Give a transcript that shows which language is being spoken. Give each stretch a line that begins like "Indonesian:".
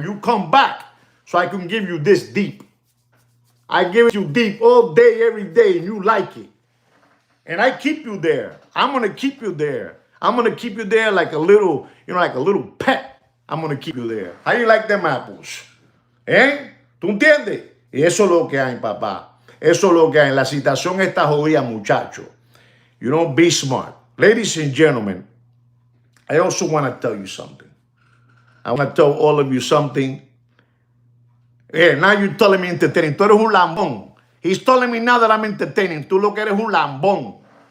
English: You come back so I can give you this deep. I give it you deep all day, every day, and you like it. And I keep you there. I'm going to keep you there. I'm going to keep you there like a little, like a little pet. I'm going to keep you there. How you like them apples?
Spanish: ¿Tú entiendes? Y eso es lo que hay, papá. Eso es lo que hay. La situación está jodida, muchacho.
English: Be smart. Ladies and gentlemen, I also want to tell you something. I want to tell all of you something. Now you're telling me entertaining.
Spanish: Tú eres un lambón.
English: He's telling me now that I'm entertaining.
Spanish: Tú lo que eres un lambón.